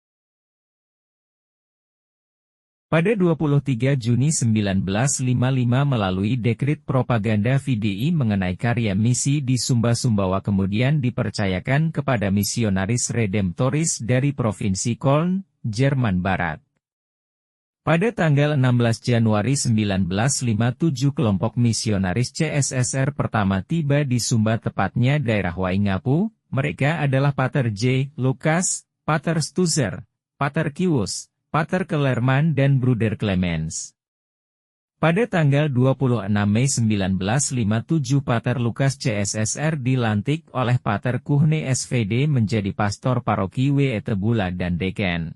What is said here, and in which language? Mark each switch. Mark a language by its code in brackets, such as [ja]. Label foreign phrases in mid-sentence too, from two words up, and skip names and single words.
[id] Pada 23 Juni 1955 melalui dekrit propaganda VDI mengenai karya misi di Sumba-Sumbawa kemudian dipercayakan kepada misionaris redemptoris dari Provinsi Köln, Jerman Barat. Pada tanggal 16 Januari 1957 kelompok misionaris CSSR pertama tiba di Sumba tepatnya daerah Waingapu. Mereka adalah Pater J. Lukas, Pater Stuzer, Pater Kiwus, Pater Kellerman dan Bruder Clemens. Pada tanggal 26 Mei 1957 Pater Lukas CSSR dilantik oleh Pater Kuhne SVD menjadi pastor paroki Wetebula dan Deken.